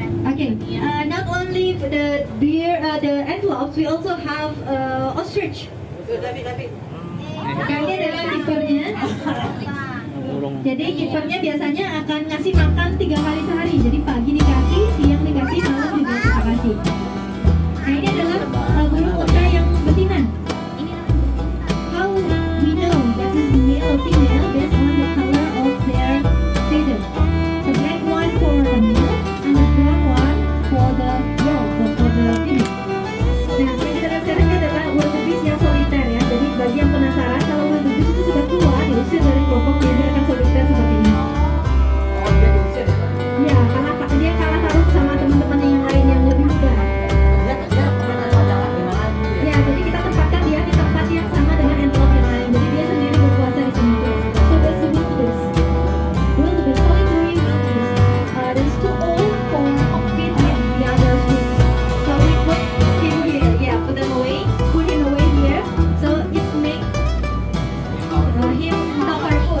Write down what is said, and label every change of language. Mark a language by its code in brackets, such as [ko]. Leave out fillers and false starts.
[en] Okay, not only the deer, the antelopes, we also have ostrich. [id] Nah, ini adalah keepernya. Burung. Jadi keepernya biasanya akan ngasih makan 3 kali sehari. Jadi pagi dikasih, siang dikasih, malam juga kita kasih. Nah, ini adalah burung unta yang betina. [en] How we know this is male or female based on the color of their feathers. The black one for the male and the brown one for the female. [id] Nah, yang kita lihat sekarang ini adalah wildebeest yang soliter ya. Jadi bagi yang penasaran, kalau wildebeest itu sudah tua, diusir dari kelompoknya, dia akan soliter seperti ini. Ya, karena dia kalah tarung sama teman-temannya yang lain yang lebih muda. Ya, jadi kita tempatkan dia di tempat yang sama dengan antelope yang lain. Jadi dia sendiri berkuasa di sini. [en] So that's the wildebeest. Wildebeest, solitary wildebeest. That's too old for compete with the other groups. So we put him here. Yeah, put him away here. So it make him not hurtful.